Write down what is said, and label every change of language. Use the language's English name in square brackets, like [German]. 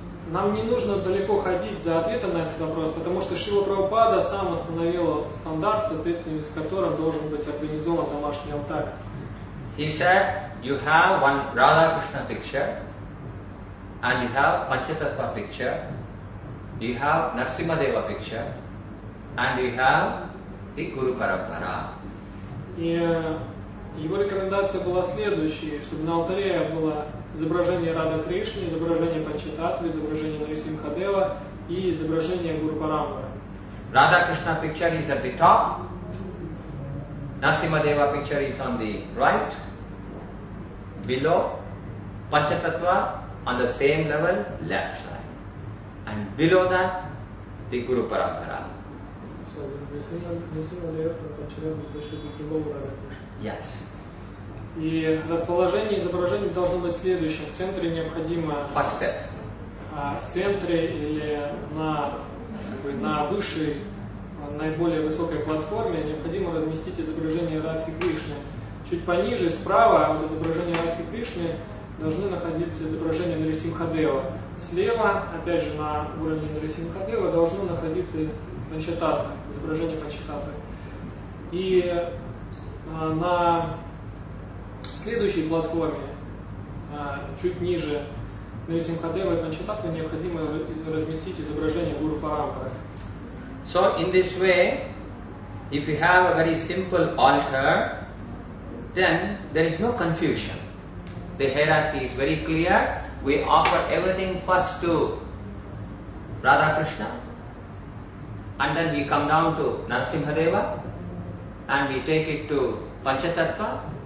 [Russian] Нам не нужно далеко ходить за ответом на этот вопрос, потому что Шрила Прабхупада сам установил стандарт, в соответствии с которым должен быть организован домашний алтарь. [English] He said, you have one Radha Krishna picture, and you have Panchatattva picture, you have Narasimhadeva picture, and you have the Guru Parampara. [Russian] И его рекомендация была следующей, чтобы на алтаре было изображение Рада Кришны, изображение Панчататтвы, изображение Нарисимхадева и изображение Гуру Парампары. [English] Radha Krishna picture is at the top, Narasimhadeva picture is on the right, below, Panchatattva on the same level, left side, and below that, the Guru Parampara. So the Narasimhadeva and Panchatattva should be below Radha Krishna. Yes. [Russian] И расположение изображений должно быть следующим. В центре необходимо... [English] First step. [Russian] В центре или на высшей, наиболее высокой платформе необходимо разместить изображение Радхи Кришны. Чуть пониже, справа от изображения Радхи Кришны должны находиться изображения Нарисимхадева. Слева, опять же на уровне Нарисимхадева, должно находиться Панчататтва, изображение Панчататтвы. И на следующей платформе, чуть ниже Нарисимхадева и Панчататтвы, необходимо разместить изображение Гуру Парампары. [English] So in this way, if you have a very simple altar, then there is no confusion. The hierarchy is very clear. We offer everything first to Radha Krishna, and then we come down to Narasimhadeva, and we take it to Panchatattva.